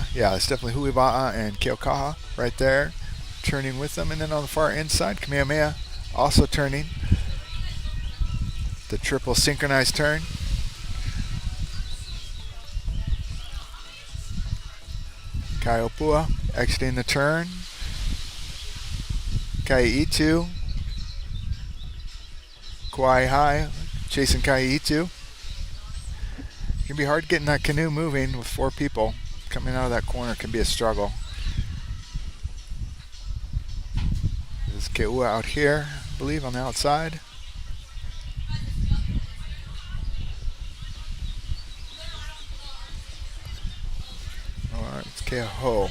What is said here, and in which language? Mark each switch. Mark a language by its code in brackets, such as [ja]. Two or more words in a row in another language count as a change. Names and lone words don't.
[en] Yeah, it's definitely Hui Waʻa and Keaukaha right there, turning with them. And then on the far inside, Kamehameha also turning. The triple synchronized turn. Opua exiting the turn. ʻEhitu. Kawaihae chasing ʻEhitu. It can be hard getting that canoe moving with 4 people. Coming out of that corner can be a struggle. There's KEAWE out here, I believe, on the outside. Alright, it's Keauhou.